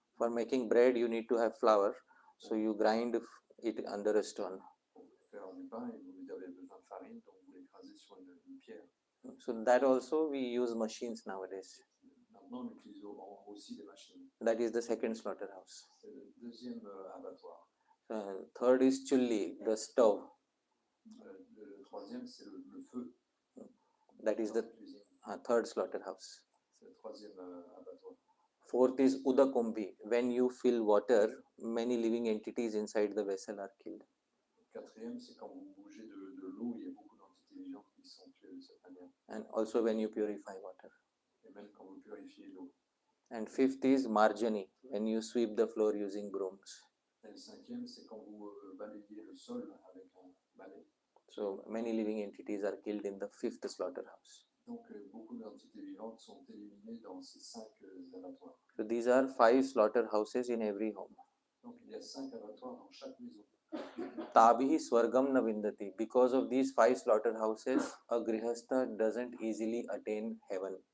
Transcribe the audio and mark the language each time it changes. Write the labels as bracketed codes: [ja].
[en] For making bread, you need to have flour, so you grind it under a stone. [fr] Pour faire du pain, vous avez besoin de farine, donc vous l'écrasez sur une pierre. [en] So that also we use machines nowadays. [fr] Maintenant, on utilise aussi des machines. [en] That is the second slaughterhouse. [fr] C'est le deuxième abattoir. [en] Third is chulli, the stove. [fr] Le troisième, c'est le feu. [en] That is the third slaughterhouse. [fr] C'est le troisième abattoir. [en] Fourth is udakumbhi. When you fill water, many living entities inside the vessel are killed. [fr] Quatrième, c'est quand vous bougez de l'eau, il y a beaucoup d'entités vivantes qui sont tuées de cette manière. [en] And also when you purify water. [fr] Et même quand vous purifiez l'eau. [en] And fifth is marjani, when you sweep the floor using brooms. [fr] Et le cinquième, c'est quand vous balayez le sol avec un balai. [en] So many living entities are killed in the fifth slaughterhouse. [fr] Donc beaucoup d'entités vivantes sont éliminées dans ces 5 abattoirs. [en] So these are 5 slaughterhouses in every home. [fr] Donc il y a 5 abattoirs dans chaque maison. [sa] Tabihi swargam na vindati. [en] Because of these 5 slaughterhouses, a grihastha doesn't easily attain heaven.